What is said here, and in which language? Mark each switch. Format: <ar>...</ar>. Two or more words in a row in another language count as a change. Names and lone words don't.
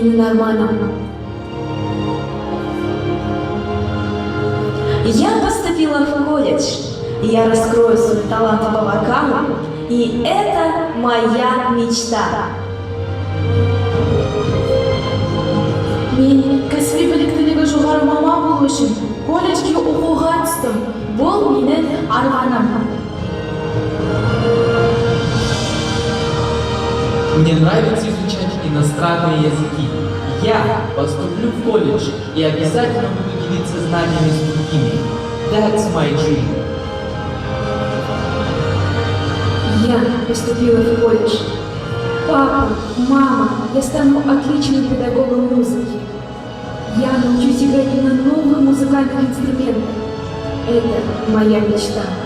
<kk>Арманом.</kk> <ru>Я поступила в колледж, я раскрою свой талант по вокалу, и это моя мечта.</ru> <kk>Мен кәсіби біліктілігі жоғары маман болу үшін колледжге оқуға түстім. Бұл менің арманым.</kk> <ru>Мне нравится изучать иностранные языки. Я поступлю в колледж и обязательно буду делиться знаниями с другими.</ru> <en>That's my dream.</en> <ru>Я поступила в колледж. Папа, мама, я стану отличным педагогом музыки. Я научусь играть на новых музыкальных инструментах. Это моя мечта.</ru>